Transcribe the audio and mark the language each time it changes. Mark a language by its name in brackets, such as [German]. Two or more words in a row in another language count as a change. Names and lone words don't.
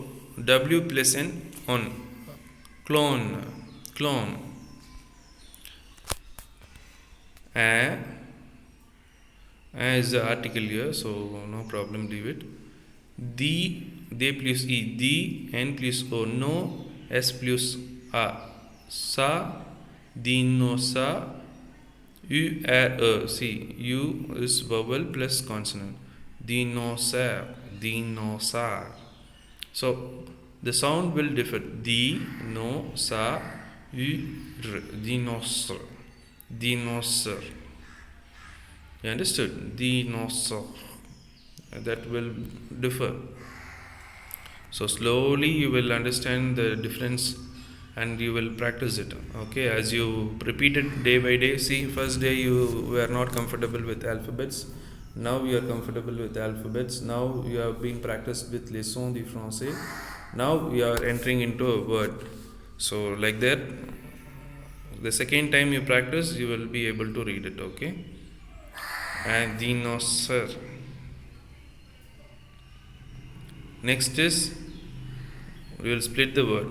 [English] W plus N on. Clone. A is the article here, so no problem, leave it. They plus E. The, N plus O. No, S plus A. Sa, dinosa. U, R, E. See, U is vowel plus consonant. Dinosaur. So the sound will differ. D, no, sa, u, r. Dinosaur. You understood? Dinosaur. That will differ. So slowly you will understand the difference and you will practice it. Okay, as you repeat it day by day. See, first day you were not comfortable with alphabets. Now you are comfortable with alphabets. Now you have been practiced with [French] les sons du français. [English] Now you are entering into a word. So like that, the second time you practice, you will be able to read it. Okay. And dinosaur. Next is, we will split the word.